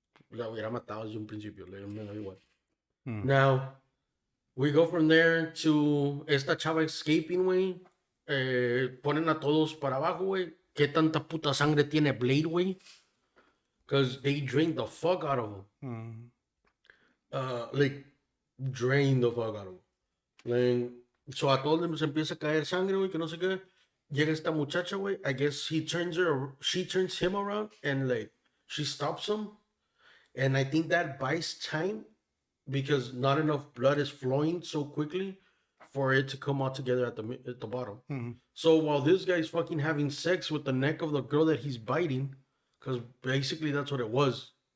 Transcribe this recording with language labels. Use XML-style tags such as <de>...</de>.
<es>La hubiera matado desde un principio. Le me da igual.</es> <en>Now, we go from there to esta</en> <es>chava</es> <en>escaping,</en> <es>güey. ponen a todos para abajo, güey. ¿Qué tanta puta sangre tiene Blade, güey?</es> <en>Because they drained the fuck out of him. Like, drained the fuck out of him. Like, so</en> <es>a todos les empieza a caer sangre, güey, que no sé qué. Llega esta muchacha, güey.</es> <en>I guess she turns him around and like she stops him. And I think that buys time because not enough blood is flowing so quickly for it to come all together at the bottom. So while this guy's fucking having sex with the neck of the girl that he's biting, because basically that's what it was.</en>